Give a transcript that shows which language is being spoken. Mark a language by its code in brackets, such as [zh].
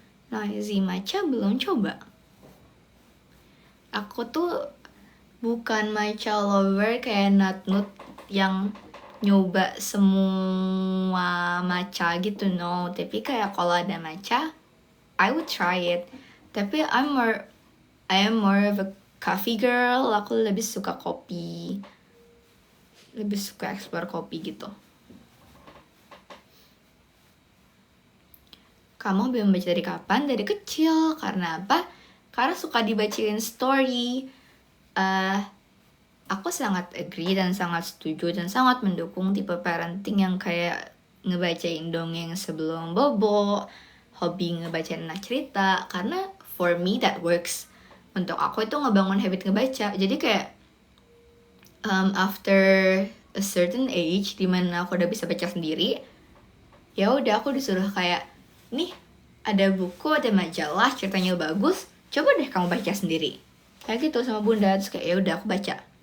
[id] Noisy Matcha belum coba. Aku tuh bukan [en] matcha lover [id] kayak Nut yang nyoba semua matcha gitu, [en] no. [id] Tapi kayak kalau ada matcha, [en] I would try it. [id] Tapi [en] I am more of a coffee girl. [id] Aku lebih suka kopi. Lebih suka explore kopi gitu. Kamu belum baca dari kapan? Dari kecil. Karena apa? Karena suka dibacain [en] story. [id] Aku sangat [en] agree [id] dan sangat setuju dan sangat mendukung tipe parenting yang kayak ngebacain dongeng sebelum bobo, hobi ngebacain anak cerita. Karena [en] for me that works. [id] Untuk aku itu ngebangun habit ngebaca. Jadi kayak [en] after a certain age [id] dimana aku udah bisa baca sendiri, ya udah aku disuruh kayak, nih ada buku, ada majalah, ceritanya bagus, coba deh kamu baca sendiri. Kayak gitu sama bunda. Terus kayak ya udah aku baca.